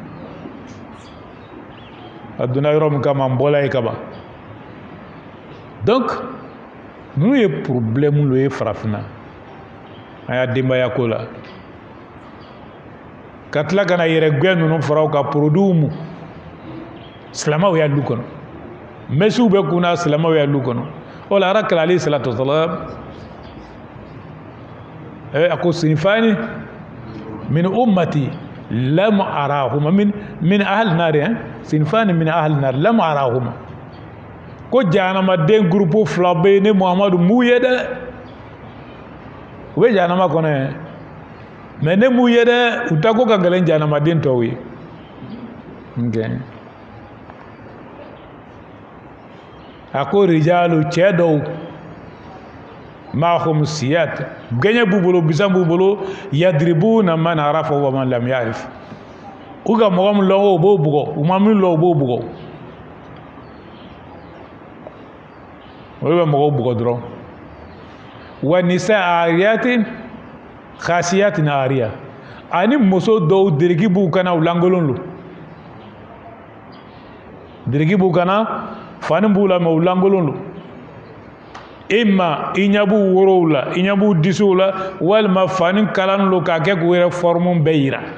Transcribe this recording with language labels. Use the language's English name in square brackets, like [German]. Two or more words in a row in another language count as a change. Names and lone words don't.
[Bambara] a donna yɔrɔ min kama n bɔla yen kaban donc ninnu ye problème lo ye farafinna an y'a denbaya ko la ka tila ka na yɛrɛgɛ ninnu faraw ka produit mu silamɛw y'a lu kɔnɔ mesiw bɛ kunna silamɛw y'a lu kɔnɔ o la ala kɛla [Arabic] عليه الصلاة والسلام [Bambara] a ko [Arabic] صنفان من أمتي لم أرهما من أهل النار صنفان من أهل النار لم أرهما [Bambara] ko jahanama den groupe fila bɛ ne muhamadu m'u ye dɛ u bɛ jahanama kɔnɔ mais ne m'u ye dɛ u ta ko ka gɛlɛn jahanama den tɔw ye a ko rijalu cɛ dɔw [Arabic] معهم سياط [Bambara] gɛɲɛ b'u bolo bisan b'u bolo [Arabic] يضربون من عرف ومن لم يعرف [Bambara] u ka mɔgɔ min lɔn o b'o bugɔ u ma min lɔn o b'o bugɔ olu bɛ mɔgɔw bugɔ dɔrɔn [Arabic] ونساء عاريات كاسيات [Bambara] ariya ani muso dɔw diriki b'u kana u lankolon lo diriki b'u kana fani b'u la mais u lankolon lo imma i ɲɛ b'u worow la i ɲɛ b'u disiw la walima fani kalan lo k'a kɛ k'u yɛrɛ forme bɛɛ yira